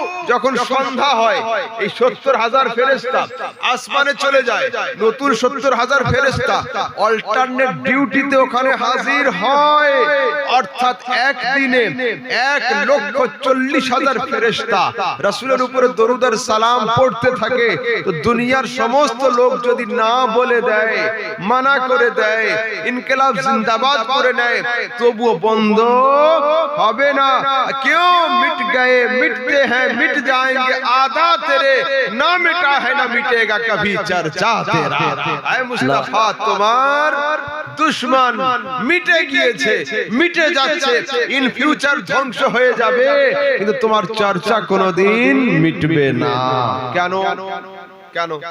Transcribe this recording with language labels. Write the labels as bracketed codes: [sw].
[bn] যখন সন্ধ্যা হয় এই 70,000 ফেরেশতা আসমানে চলে যায়, নতুন 70,000 ফেরেশতা অল্টারনেট ডিউটিতে ওখানে হাজির হয়, অর্থাৎ একদিনে 1,40,000 ফেরেশতা রাসূলের উপরে দরুদ আর সালাম পড়তে থাকে। তো দুনিয়ার সমস্ত লোক যদি না বলে দেয়, মানা করে দেয়, ইনকিলাব জিন্দাবাদ করে নেয়, তবুও বন্ধ হবে না। [hi] क्यों मिट गए, मिटते हैं, मिट जाएंगे, आधा तेरे ना मिटा है ना मिटेगा कभी चर्चा तेरा। आए मुस्तफा [bn] তোমার দুশমন মিটে গিয়েছে, মিটে যাচ্ছে, ইন ফিউচার ধ্বংস হয়ে যাবে, কিন্তু তোমার চর্চা কোনোদিন মিটবে না। কেন? কেন?